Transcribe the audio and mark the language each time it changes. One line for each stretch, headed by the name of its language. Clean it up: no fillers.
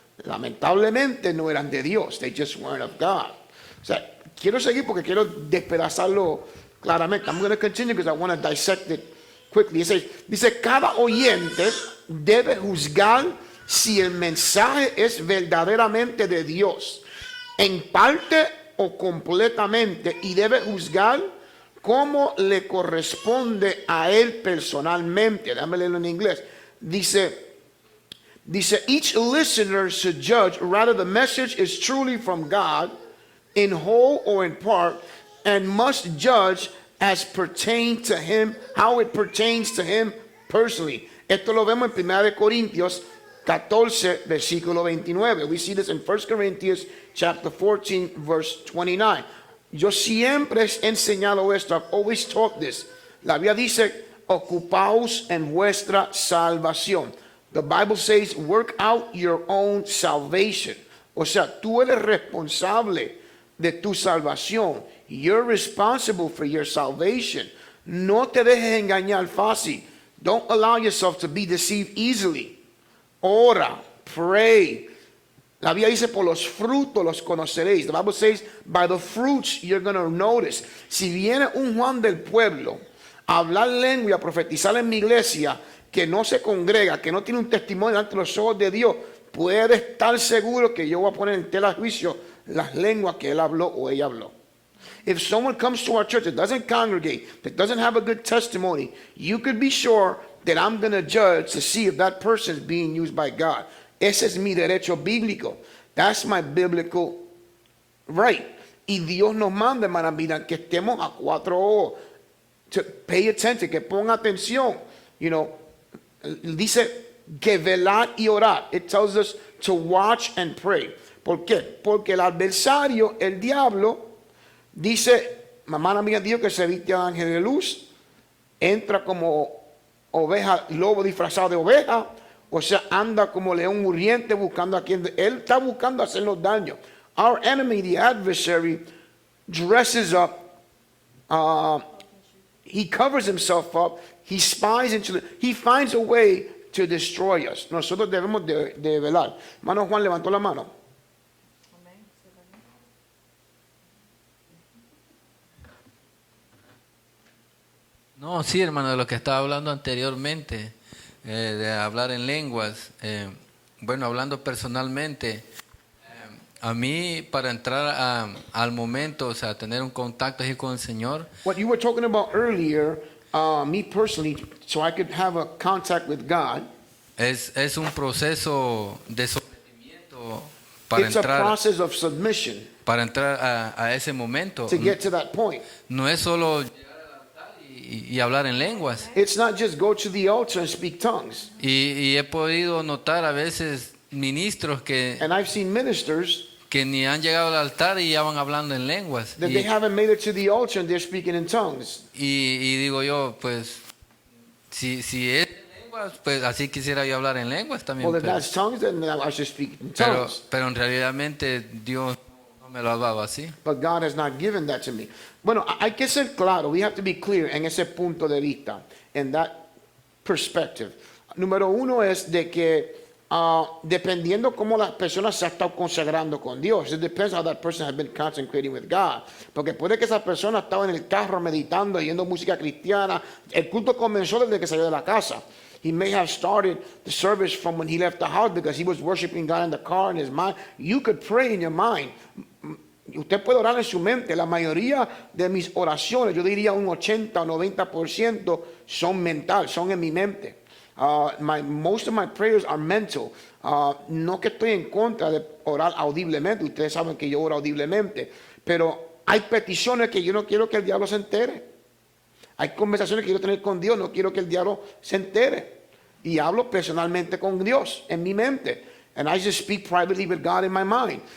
Spanish: Lamentablemente no eran de Dios.
English: They just weren't of God.
Spanish: O sea, quiero seguir porque quiero despedazarlo claramente.
English: I'm going to continue because I want to dissect it quickly.
Spanish: Dice, cada oyente debe juzgar si el mensaje es verdaderamente de Dios, en parte o completamente, y debe juzgar cómo le corresponde a él personalmente. Déjame leerlo en inglés.
English: Dice, each listener should judge whether the message is truly from God, in whole or in part, and must judge as pertain to him, how it pertains to him personally.
Spanish: Esto lo vemos en 1 Corintios 14, versículo 29.
English: We see this in 1 Corinthians chapter 14, verse 29.
Spanish: Yo siempre he enseñado esto.
English: I've always taught this.
Spanish: La Biblia dice, ocupaos en vuestra salvación.
English: The Bible says, work out your own salvation.
Spanish: O sea, tú eres responsable de tu salvación.
English: You're responsible for your salvation.
Spanish: No te dejes engañar fácil.
English: Don't allow yourself to be deceived easily. Ora, pray.
Spanish: La Biblia dice, por los frutos los conoceréis.
English: The Bible says, by the fruits you're going to notice.
Spanish: Si viene un Juan del pueblo a hablar lengua y a profetizar en mi iglesia, que no se congrega, que no tiene un testimonio ante los ojos de Dios, puede estar seguro que yo voy a poner en tela de juicio las lenguas que él habló o ella habló.
English: If someone comes to our church that doesn't congregate, that doesn't have a good testimony, you could be sure that I'm going to judge to see if that person is being used by God.
Spanish: Ese es mi derecho bíblico.
English: That's my biblical right.
Spanish: Y Dios nos manda, hermana, mira, que estemos a cuatro ojos.
English: To pay attention,
Spanish: que ponga atención.
English: You know,
Spanish: dice que velar y orar.
English: It tells us to watch and pray.
Spanish: ¿Por qué? Porque el adversario, el diablo, dice, mamá mía, Dios que se viste de ángel de luz, entra como oveja, lobo disfrazado de oveja, o sea, anda como león muriente buscando a quien, él está buscando hacernos daño.
English: Our enemy, the adversary, dresses up, he covers himself up, he spies into he finds a way to destroy us.
Spanish: Nosotros debemos de velar. Hermano Juan levantó la mano. No, sí, hermano, de lo que estaba hablando anteriormente, de hablar en lenguas. Bueno, hablando personalmente, a mí para entrar al momento, o sea, tener un contacto así con el Señor.
English: What you were talking about earlier, me personally, so I could have a contact with God.
Spanish: Es un proceso de sometimiento para
English: It's a
Spanish: entrar,
English: process of submission
Spanish: para entrar a ese momento.
English: to get to that point.
Spanish: No es solo llegar al altar y hablar en lenguas.
English: It's not just go to the altar and speak tongues.
Spanish: Y he podido notar a veces ministros
English: And I've seen ministers
Spanish: que ni han llegado al altar y ya van hablando en lenguas.
English: that they haven't made it to the altar and they're speaking in tongues.
Spanish: Y digo yo, pues, si es en lenguas, pues así quisiera yo hablar en lenguas también.
English: Well, if
Spanish: Pero,
English: that's tongues, then I should speak in tongues.
Spanish: pero en realidad Dios no me lo ha dado así.
English: But God has not given that to me.
Spanish: Bueno, hay que ser claro.
English: We have to be clear
Spanish: en ese punto de vista,
English: in that perspective.
Spanish: Número uno es de que dependiendo cómo la persona se ha estado consagrando con Dios.
English: It depends how that person has been consecrating with God.
Spanish: Porque puede que esa persona estaba en el carro meditando, oyendo música cristiana. El culto comenzó desde que salió de la casa.
English: He may have started the service from when he left the house because he was worshiping God in the car in his mind. You could pray in your mind.
Spanish: Usted puede orar en su mente. La mayoría de mis oraciones, yo diría un 80 o 90% son mental, son en mi mente.
English: Most of my prayers are mental.
Spanish: No que estoy en contra de orar audiblemente. Ustedes saben que yo oro audiblemente. Pero hay peticiones que yo no quiero que el diablo se entere. Hay conversaciones que quiero tener con Dios. No quiero que el diablo se entere. Y hablo personalmente con Dios en mi mente.
English: And I just speak privately with God in my mind.